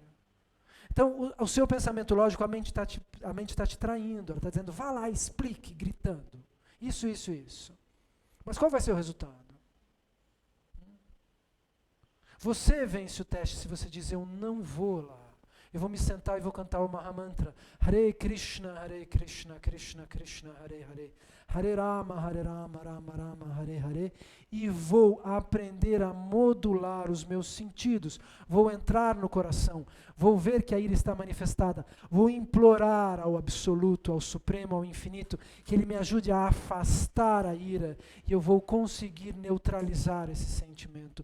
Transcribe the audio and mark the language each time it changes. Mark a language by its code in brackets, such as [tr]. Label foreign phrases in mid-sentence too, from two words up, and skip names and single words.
[pt] Então, o seu pensamento lógico, a mente está te traindo. Ela está dizendo, vá lá, explique, gritando. Isso. Mas qual vai ser o resultado? Você vence o teste se você diz, eu não vou lá. Eu vou me sentar e vou cantar o Mahamantra. Hare Krishna, Krishna Krishna, Hare Hare. Hare Rama, Rama Rama, Hare Hare. E vou aprender a modular os meus sentidos. Vou entrar no coração. Vou ver que a ira está manifestada. Vou implorar ao Absoluto, ao Supremo, ao Infinito, que Ele me ajude a afastar a ira. E eu vou conseguir neutralizar esse sentimento.